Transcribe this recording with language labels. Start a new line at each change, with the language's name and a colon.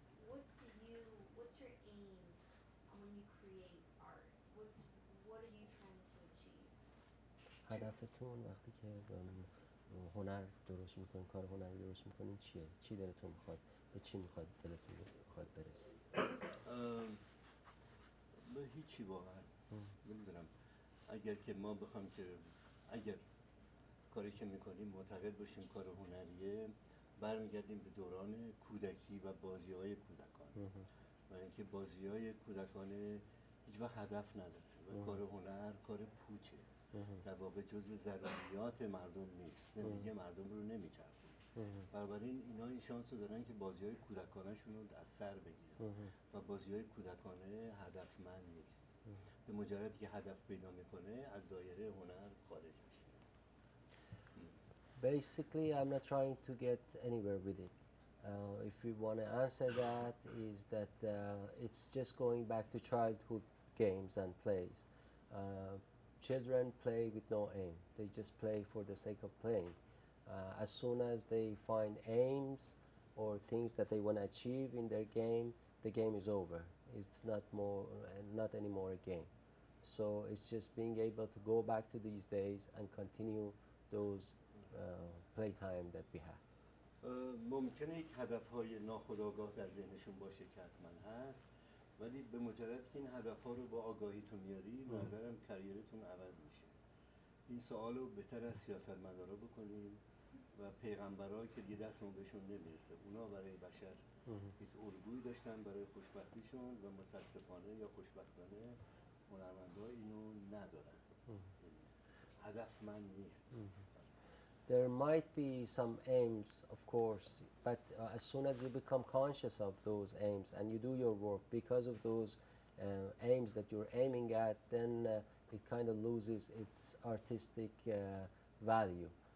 English: What's your aim when you create art? What are you trying to achieve?
Persian: هدفتون وقتی که هنر درست میکنین، کار هنری درست میکنین چیه؟ چی دلتون میخواد؟ به چی میخواد دلتون بخواد برسید؟ به هیچی واقعا نمیدونم. اگر که ما بخوام که اگر کاری که میکنیم معتقد باشیم کار هنریه، برمیگردیم به دوران کودکی و بازی‌های کودکانه و اینکه بازی‌های کودکانه هیچ وقت هدف نداره و کار هنر کار پوچه، در واقع جزو ضروریات مردم نیست، زندگی مردم رو نمیچرخونه. بنابراین اینا این شانس رو دارن که بازی‌های کودکانه‌شون رو از سر بگیرن و بازی‌های کودکانه هدفمند نیست. به مجردی که هدف پیدا میکنه از دایره هنر خارج میشه.
English: Basically, I'm not trying to get anywhere with it. If we want to answer that, is that it's just going back to childhood games and plays. Children play with no aim. They just play for the sake of playing. As soon as they find aims or things that they want to achieve in their game, the game is over. It's not anymore a game. So it's just being able to go back to these days and continue those playtime that we have.
Persian: ممکنه یک هدف‌های ناخودآگاه در ذهنشون باشه که حتما هست، ولی به مجرد که این هدف‌ها رو با آگاهیتون میاری، نظرم کریرتون عوض میشه. این سوال رو بهتر از سیاستمدارا بکنیم و پیغمبرا که دیگه دستمون بهشون نمیرسه. اونا برای بشر یک الگویی داشتن برای خوشبختیشون و متاسفانه یا خوشبختانه هنرمندا اینو ندارن. هدفمند نیست.
English: There might be some aims, of course, but as soon as you become conscious of those aims and you do your work because of those aims that you're aiming at, then it kind of loses its artistic value.